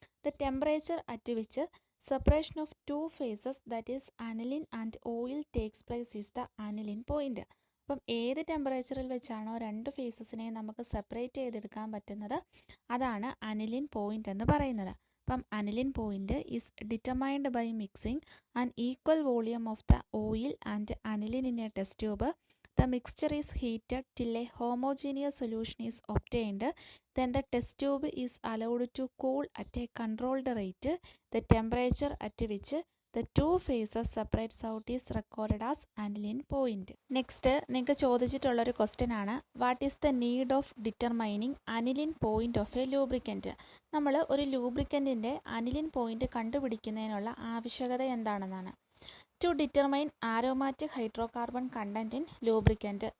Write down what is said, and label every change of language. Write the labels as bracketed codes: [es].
[en] The temperature at which separation of 2 phases that is aniline and oil takes place is the aniline point. [ml] അപ്പം ഏത് ടെമ്പറേച്ചറിൽ വെച്ചാണോ 2 ഫേസസിനെ നമുക്ക് separate ചെയ്തെടുക്കാൻ പറ്റുന്നത് അതാണ് അനിലിൻ പോയിൻ്റ് എന്ന് പറയുന്നത്. [en] അപ്പം aniline point is determined by mixing an equal volume of the oil and aniline in a test tube the mixture is heated till a homogeneous solution is obtained. Then the test tube is allowed to cool at a controlled rate. The temperature at which the two phases separates out is recorded as aniline point. Next [ml] നിങ്ങൾക്ക് ചോദിച്ചിട്ടുള്ളൊരു question ആണ്, [en] What is the need of determining aniline point of a lubricant. [ml] നമ്മൾ ഒരു ലൂബ്രിക്കൻറ്റിൻ്റെ aniline point കണ്ടുപിടിക്കുന്നതിനുള്ള ആവശ്യകത എന്താണെന്നാണ്. [en] To determine aromatic hydrocarbon content in lubricant.